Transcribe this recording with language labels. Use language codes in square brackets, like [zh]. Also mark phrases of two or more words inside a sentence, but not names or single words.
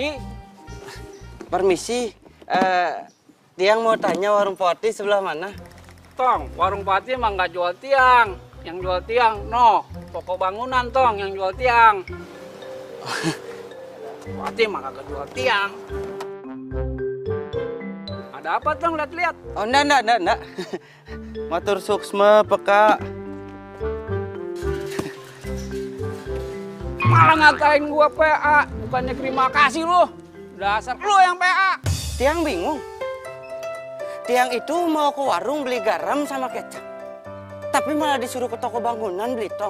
[id] Permisi, Tiang mau tanya warung Pati sebelah mana? Tong, warung Pati emang nggak jual tiang. Yang jual tiang, toko bangunan Tong yang jual tiang. Pati emang kagak jual tiang. Ada apa Tong, lihat-lihat? Oh, enggak. [ban] Matur suksma, peka. [id] Malah ngatain gua PA, bukannya terima kasih lu. Dasar lu yang PA. Tiang bingung. Tiang itu mau ke warung beli garam sama kecap. Tapi malah disuruh ke toko bangunan beli tong.